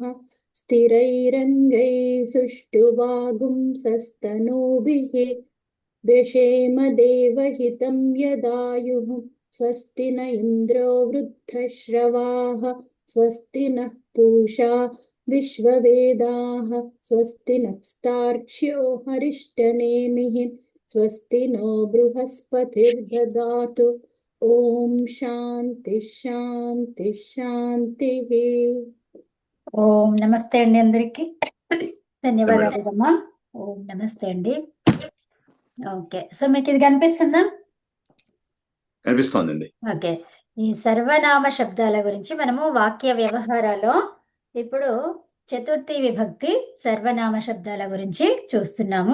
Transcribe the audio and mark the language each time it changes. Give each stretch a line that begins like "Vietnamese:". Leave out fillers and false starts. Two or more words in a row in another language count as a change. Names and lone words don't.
Sanskrit: स्थिरैरङ्गैः सुष्ठुवागुंसस्तनूभिः व्यशेम देवहितं यदायुः स्वस्ति न इन्द्रो वृद्धश्रवाः स्वस्ति नः पूषा विश्ववेदाः स्वस्ति नस्तार्क्ष्यो हरिष्ठनेमिः स्वस्ति नो बृहस्पतिर्ददातु ॐ शान्ति शान्ति शान्तिः
Telugu: ఓం నమస్తే అండి అందరికి ధన్యవాదాలు. ఓం నమస్తే అండి. ఓకే, సో మీకు ఇది కనిపిస్తుందా? కనిపిస్తోందండి. ఓకే, ఈ సర్వనామ శబ్దాల గురించి మనము వాక్య వ్యవహారాలో ఇప్పుడు చతుర్థి విభక్తి సర్వనామ శబ్దాల గురించి చూస్తున్నాము.